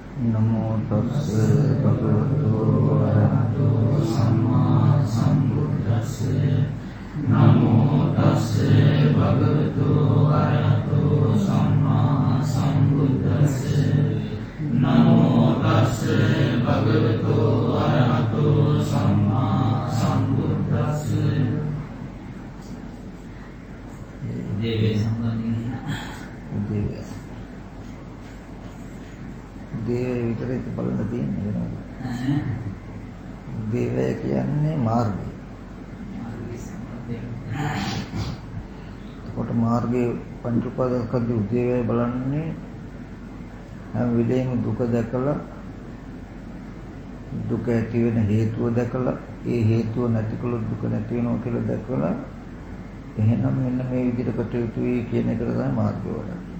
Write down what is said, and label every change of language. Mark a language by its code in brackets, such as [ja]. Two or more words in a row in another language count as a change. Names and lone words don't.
[pi] නමෝ තස්ස භගවතු වරහතෝ සම්මා සම්බුද්දස්ස නමෝ තස්ස භගවතු වරහතෝ සම්මා සම්බුද්දස්ස නමෝ තස්ස භගවතු වරහතෝ සම්මා සම්බුද්දස්ස [si] දේවේ සම්බන්ධයෙන් දේවය විතරයි බලන්න තියෙන්නේ වෙනවා. දේවය කියන්නේ මාර්ගය. කොට මාර්ගයේ පංච උපාදානස්කන්ධ උදේවය බලන්නේ හැම වෙලේම දුක දැකලා දුක ඇති වෙන හේතුව දැකලා ඒ හේතුව නැතිකලොත් දුක නැති වෙනවා කියලා දැකලා එහෙනම් මෙන්න මේ විදිහට කටයුතුයි කියන එක තමයි මාර්ගය වඩන්නේ.